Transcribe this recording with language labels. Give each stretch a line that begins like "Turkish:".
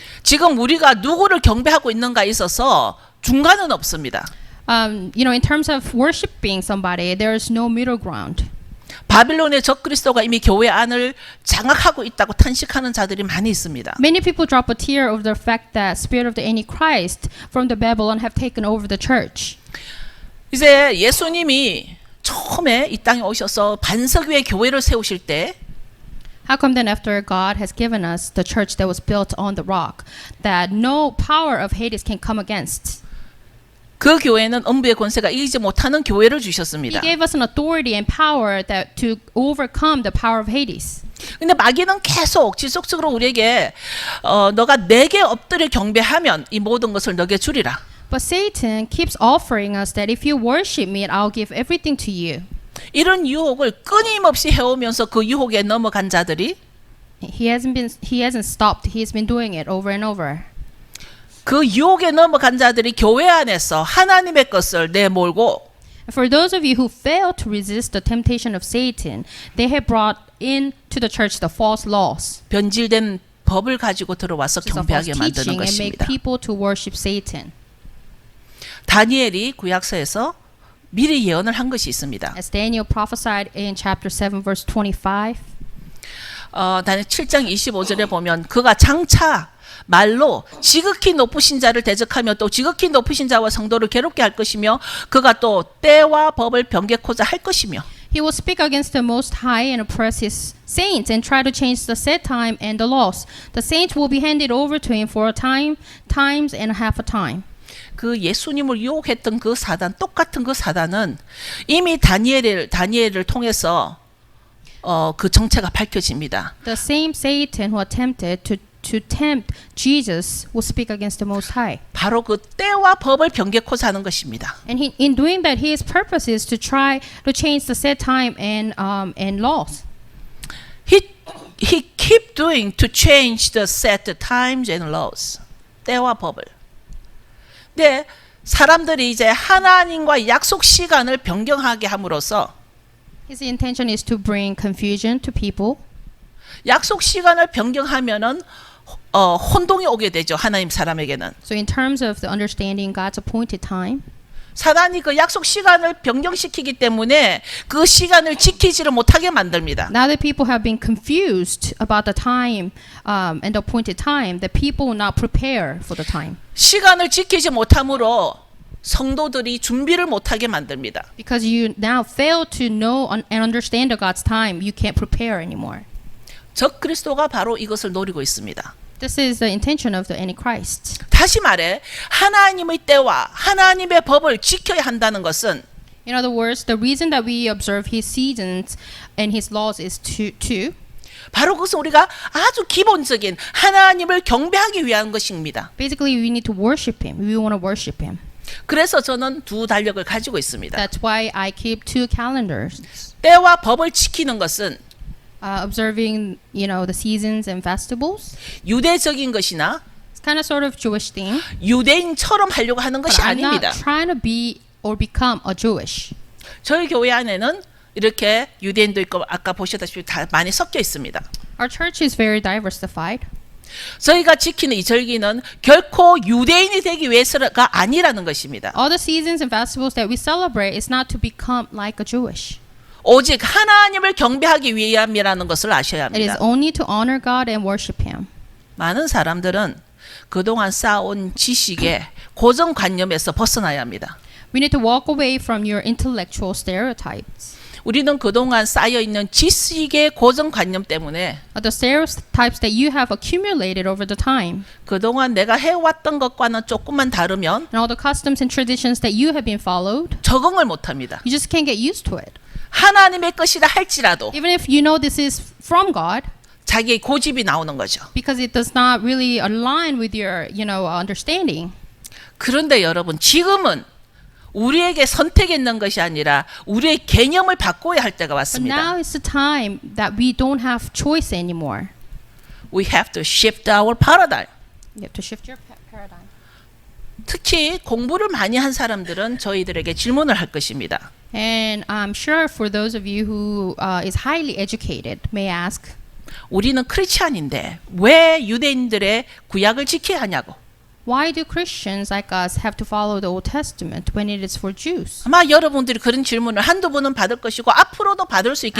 Korean: 지금 우리가 누구를 경배하고 있는가에 있어서 중간은 없습니다.
English: In terms of worshiping somebody, there is no middle ground.
Korean: 바빌론의 적그리스도가 이미 교회 안을 장악하고 있다고 탄식하는 자들이 많이 있습니다.
English: Many people drop a tear over the fact that spirit of the Antichrist from the Babylon have taken over the church.
Korean: 이제 예수님이 처음에 이 땅에 오셔서 반석 위에 교회를 세우실 때
English: How come then after God has given us the church that was built on the rock, that no power of Hades can come against?
Korean: 그 교회는 음부의 권세가 이기지 못하는 교회를
English: He
Korean: 주셨습니다.
English: gave us an authority and power that to overcome the power of Hades.
Korean: 근데 마귀는 계속 지속적으로 우리에게 너가 내게 엎드려 경배하면 이 모든 것을 너게 주리라.
English: But Satan keeps offering us that if you worship me, I'll give everything to you.
Korean: 이런 유혹을 끊임없이 해오면서 그 유혹에 넘어간 자들이
English: He hasn't stopped. He's been doing it over and over.
Korean: 그 유혹에 넘어간 자들이 교회 안에서 하나님의 것을 내몰고
English: For those of you who fail to resist the temptation of Satan, they have brought into the church the false laws,
Korean: 변질된 법을 가지고 들어와서
English: which is a false
Korean: 경배하게 만드는
English: teaching, and make
Korean: 것입니다.
English: people to worship Satan.
Korean: 다니엘이 구약서에서 미리 예언을 한 것이 있습니다.
English: As Daniel prophesied in chapter 7, verse 25,
Korean: 다니엘 7장 25절에 보면 그가 장차 말로 지극히 높으신 자를 대적하며 또 지극히 높으신 자와 성도를 괴롭게 할 것이며 그가 또 때와 법을 변개코자 할 것이며
English: he will speak against the Most High and oppress his saints and try to change the set time and the laws. The saints will be handed over to him for a time, times and half a time.
Korean: 그 예수님을 유혹했던 그 사단, 똑같은 그 사단은 이미 다니엘을 통해서 그 정체가 밝혀집니다.
English: The same Satan who attempted to tempt Jesus will speak against the Most High.
Korean: 바로 그 때와 법을 변개코자 하는 것입니다.
English: And in doing that, his purpose is to try to change the set time and laws. He keep doing to change the set times and laws.
Korean: 때와 법을. 근데 사람들이 이제 하나님과 약속 시간을 변경하게 함으로써
English: His intention is to bring confusion to people.
Korean: 약속 시간을 변경하면은 혼동이 오게 되죠. 하나님 사람에게는.
English: So in terms of the understanding God's appointed time,
Korean: 사단이 그 약속 시간을 변경시키기 때문에 그 시간을 지키지를 못하게 만듭니다.
English: now that people have been confused about the time and the appointed time, the people will not prepare for the time.
Korean: 시간을 지키지 못함으로 성도들이 준비를 못하게 만듭니다.
English: Because you now fail to know and understand God's time, you can't prepare anymore.
Korean: 적 그리스도가 바로 이것을 노리고 있습니다.
English: This is the intention of the Antichrist.
Korean: 다시 말해 하나님의 때와 하나님의 법을 지켜야 한다는 것은
English: In other words, the reason that we observe His seasons and His laws is to
Korean: 바로 그것은 우리가 아주 기본적인 하나님을 경배하기 위한 것입니다.
English: basically we need to worship Him. We want to worship Him.
Korean: 그래서 저는 두 달력을 가지고 있습니다.
English: That's why I keep two calendars.
Korean: 때와 법을 지키는 것은
English: Observing, the seasons and festivals.
Korean: 유대적인 것이나
English: It's kind of sort of Jewish thing.
Korean: 유대인처럼 하려고 하는
English: But
Korean: 것이
English: I'm
Korean: 아닙니다.
English: not trying to be or become a Jewish.
Korean: 저희 교회 안에는 이렇게 유대인도 있고 아까 보셨다시피 다 많이 섞여 있습니다.
English: Our church is very diversified.
Korean: 저희가 지키는 이 절기는 결코 유대인이 되기 위해서가 아니라는 것입니다.
English: All the seasons and festivals that we celebrate is not to become like a Jewish.
Korean: 오직 하나님을 경배하기 위함이라는 것을 아셔야
English: It is
Korean: 합니다.
English: only to honor God and worship Him.
Korean: 많은 사람들은 그동안 쌓아온 지식의 고정관념에서 벗어나야 합니다.
English: We need to walk away from your intellectual stereotypes.
Korean: 우리는 그동안 쌓여있는 지식의 고정관념 때문에
English: The stereotypes that you have accumulated over the time.
Korean: 그동안 내가 해왔던 것과는 조금만 다르면
English: And all the customs and traditions that you have been followed,
Korean: 적응을 못합니다.
English: you just can't get used to it.
Korean: 하나님의 것이라 할지라도
English: Even if you know this is from God,
Korean: 자기의 고집이 나오는 거죠.
English: because it does not really align with your, understanding.
Korean: 그런데 여러분 지금은 우리에게 선택했는 것이 아니라 우리의 개념을 바꿔야 할 때가
English: But
Korean: 왔습니다.
English: now is the time that we don't have choice anymore. We have to shift our paradigm. You have to shift your paradigm.
Korean: 특히 공부를 많이 한 사람들은 저희들에게 질문을 할 것입니다.
English: And I'm sure for those of you who is highly educated may ask,
Korean: 우리는 크리스찬인데 왜 유대인들의 구약을 지켜야 하냐고.
English: why do Christians like us have to follow the Old Testament when it is for Jews?
Korean: 아마 여러분들이 그런 질문을 한두 번은 받을 것이고 앞으로도 받을 수 있기